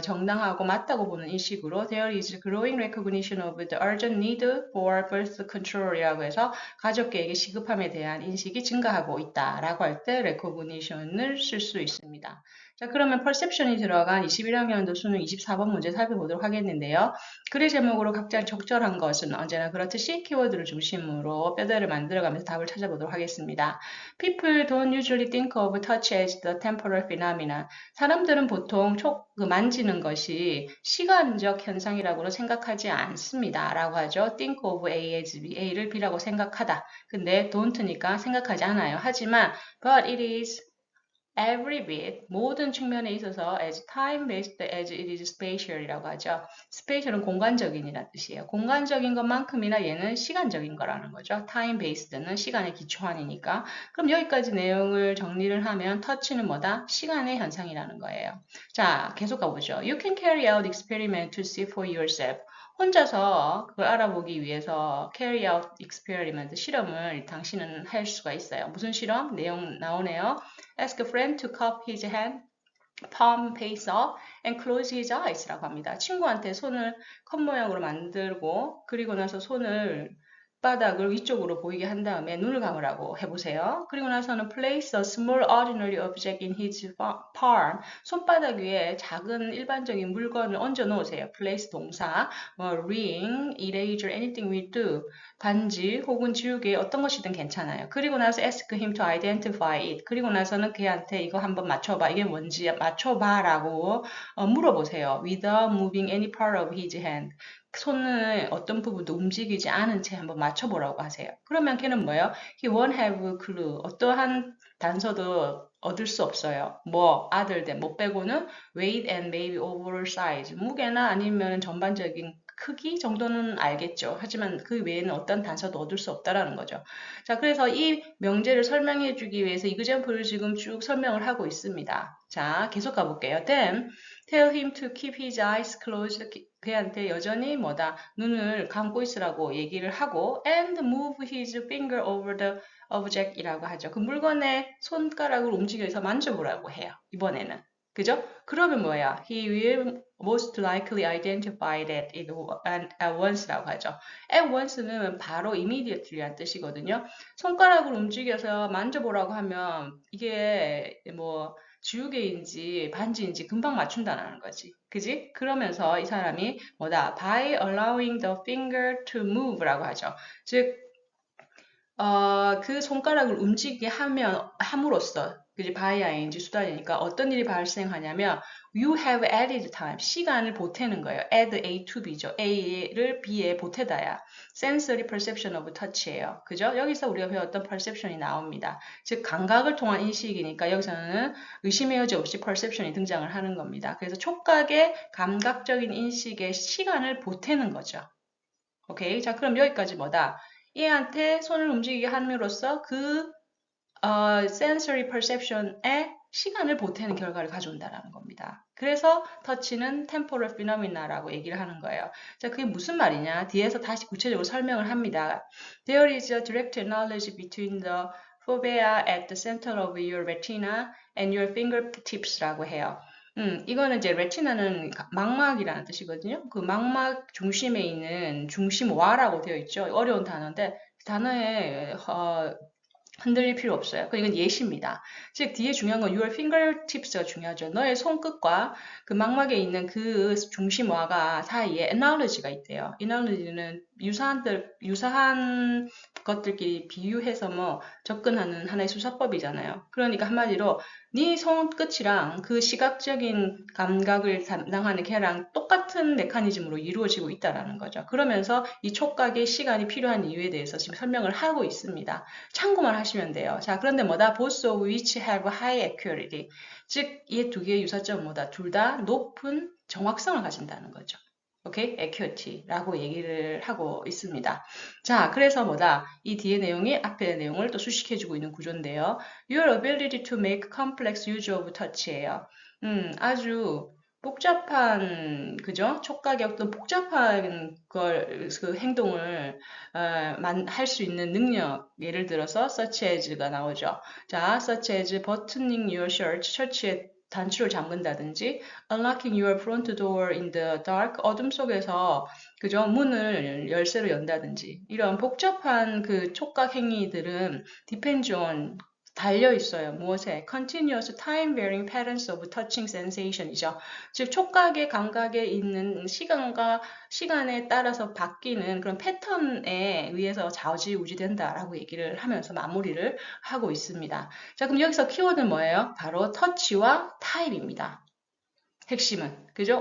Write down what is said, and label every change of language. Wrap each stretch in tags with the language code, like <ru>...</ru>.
<ko>정당하고 맞다고 보는 인식으로</ko> <en>there is growing recognition of the urgent need for birth control</en> <ko>이라고 해서 가족계획의 시급함에 대한 인식이 증가하고 있다라고 할 때 recognition을 쓸 수 있습니다. 자, 그러면 perception이 들어간 21학년도 수능 24번 문제 살펴보도록 하겠는데요. 글의 제목으로 각자 적절한 것은 언제나 그렇듯이 키워드를 중심으로 뼈대를 만들어가면서 답을 찾아보도록 하겠습니다.</ko> <en>People don't usually think of touch as the temporal phenomena.</en> <ko>사람들은 보통 만지는 것이 시간적 현상이라고는 생각하지 않습니다. 라고 하죠.</ko> <en>think of A as B,</en> <ko>A를 B라고 생각하다. 근데 don't니까 생각하지 않아요. 하지만</ko> <en>but it is every bit,</en> <ko>모든 측면에 있어서</ko> <en>as time-based as it is spatial이라고 하죠.</en> <ko>spatial은 공간적인이라는 뜻이에요. 공간적인 것만큼이나 얘는 시간적인 거라는 거죠. time-based는 시간에 기초한이니까. 그럼 여기까지 내용을 정리를 하면 touch는 뭐다? 시간의 현상이라는 거예요. 자, 계속 가보죠.</ko> <en>You can carry out experiment to see for yourself.</en> <ko>혼자서 그걸 알아보기 위해서</ko> <en>carry out experiment,</en> <ko>실험을 당신은 할 수가 있어요. 무슨 실험? 내용 나오네요.</ko> <en>Ask a friend to cup his hand, palm face up, and close his eyes라고 합니다.</en> <ko>친구한테 손을 컵 모양으로 만들고 그리고 나서 손을 바닥을 위쪽으로 보이게 한 다음에 눈을 감으라고 해보세요. 그리고 나서는</ko> <en>place a small ordinary object in his palm.</en> <ko>손바닥 위에 작은 일반적인 물건을 얹어 놓으세요.</ko> <en>place 동사, ring, eraser, anything will do.</en> <ko>반지 혹은 지우개 어떤 것이든 괜찮아요. 그리고 나서</ko> <en>ask him to identify it.</en> <ko>그리고 나서는 걔한테 이거 한번 맞춰봐. 이게 뭔지 맞춰봐라고 물어보세요.</ko> <en>Without moving any part of his hand.</en> <ko>손을 어떤 부분도 움직이지 않은 채 한번 맞춰보라고 하세요. 그러면 걔는 뭐예요?</ko> <en>He won't have a clue.</en> <ko>어떠한 단서도 얻을 수 없어요.</ko> <en>뭐, other than,</en> <ko>뭐 빼고는</ko> <en>weight and maybe oversize.</en> <ko>무게나 아니면 전반적인 크기 정도는 알겠죠. 하지만 그 외에는 어떤 단서도 얻을 수 없다라는 거죠. 자, 그래서 이 명제를 설명해 주기 위해서 이그젠플을 지금 쭉 설명을 하고 있습니다. 자, 계속 가볼게요.</ko> <en>Then, tell him to keep his eyes closed.</en> <ko>그한테 여전히 뭐다? 눈을 감고 있으라고 얘기를 하고</ko> <en>and move his finger over the object 이라고 하죠.</en> <ko>그 물건의 손가락을 움직여서 만져보라고 해요. 이번에는. 그죠? 그러면 뭐야?</ko> <en>He will most likely identify that it at once라고 하죠.</en> <ko>at once는 바로 immediately란 뜻이거든요. 손가락을 움직여서 만져보라고 하면 이게 뭐 지우개인지 반지인지 금방 맞춘다는 거지. 그지? 그러면서 이 사람이 뭐다?</ko> <en>By allowing the finger to move라고 하죠.</en> <ko>즉, 그 손가락을 움직이게 함으로써, 그지? by ing 수단이니까 어떤 일이 발생하냐면,</ko> <en>you have added time,</en> <ko>시간을 보태는 거예요.</ko> <en>add A to B죠.</en> <ko>A를 B에 보태다야.</ko> <en>sensory perception of touch예요.</en> <ko>그죠? 여기서 우리가 배웠던 perception이 나옵니다. 즉, 감각을 통한 인식이니까 여기서는 의심의 여지 없이 perception이 등장을 하는 겁니다. 그래서 촉각의 감각적인 인식에 시간을 보태는 거죠. 오케이. 자, 그럼 여기까지 뭐다? 얘한테 손을 움직이게 함으로써 그 sensory perception에 시간을 보태는 결과를 가져온다라는 겁니다. 그래서 터치는 temporal phenomena라고 얘기를 하는 거예요. 자, 그게 무슨 말이냐? 뒤에서 다시 구체적으로 설명을 합니다.</ko> <en>There is a direct analogy between the fovea at the center of your retina and your fingertips라고 해요.</en> <ko>이거는 이제 레티나는 망막이라는 뜻이거든요. 그 망막 중심에 있는 중심와라고 되어 있죠. 어려운 단어인데 단어에 흔들릴 필요 없어요. 이건 예시입니다. 즉 뒤에 중요한 건</ko> <en>your fingertips</en> <ko>가 중요하죠. 너의 손끝과 그 망막에 있는 그 중심와가 사이에 analogy가 있대요. analogy는 유사한 것들끼리 비유해서 뭐 접근하는 하나의 수사법이잖아요. 그러니까 한마디로 네 손끝이랑 그 시각적인 감각을 담당하는 걔랑 똑같은 메커니즘으로 이루어지고 있다라는 거죠. 그러면서 이 촉각의 시간이 필요한 이유에 대해서 지금 설명을 하고 있습니다. 참고만 하시면 돼요. 자, 그런데 뭐다?</ko> <en>Both of which have high accuracy.</en> <ko>즉, 이 두 개의 유사점은 뭐다? 둘 다 높은 정확성을 가진다는 거죠. 오케이? accurate라고 얘기를 하고 있습니다. 자, 그래서 뭐다? 이 뒤에 내용이 앞의 내용을 또 수식해주고 있는 구조인데요.</ko> <en>Your ability to make complex use of touch예요.</en> <ko>아주 복잡한, 그죠? 촉각의 어떤 복잡한 그 행동을 할 수 있는 능력, 예를 들어서 such as가 나오죠.</ko> <en>자, such as buttoning your shirt,</en> <ko>셔츠의 단추를 잠근다든지</ko> <en>unlocking your front door in the dark,</en> <ko>어둠 속에서 그죠? 문을 열쇠로 연다든지 이런 복잡한 그 촉각 행위들은 depends on 달려 있어요. 무엇에?</ko> <en>Continuous time varying patterns of touching sensation이죠.</en> <ko>즉 촉각의 감각에 있는 시간에 따라서 바뀌는 그런 패턴에 의해서 좌지우지된다라고 얘기를 하면서 마무리를 하고 있습니다. 자, 그럼 여기서 키워드는 뭐예요? 바로 터치와 타임입니다. 핵심은. 그죠?</ko>